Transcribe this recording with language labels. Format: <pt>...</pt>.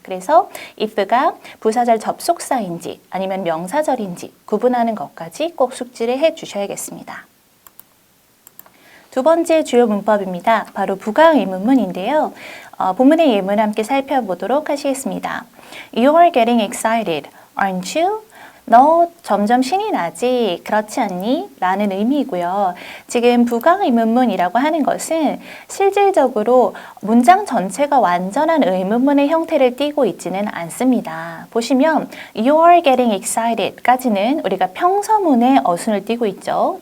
<ko>그래서 if가 부사절 접속사인지 아니면 명사절인지 구분하는 것까지 꼭 숙지를 해 주셔야겠습니다. 두 번째 주요 문법입니다. 바로 부가 의문문인데요. 본문의 예문을 함께 살펴보도록 하시겠습니다.</ko> <en>You are getting excited, aren't you?</en> <ko>너 점점 신이 나지? 그렇지 않니? 라는 의미이고요. 지금 부가 의문문이라고 하는 것은 실질적으로 문장 전체가 완전한 의문문의 형태를 띠고 있지는 않습니다. 보시면</ko> <en>You are getting excited</en> <ko>까지는 우리가 평서문의 어순을 띠고 있죠.</ko>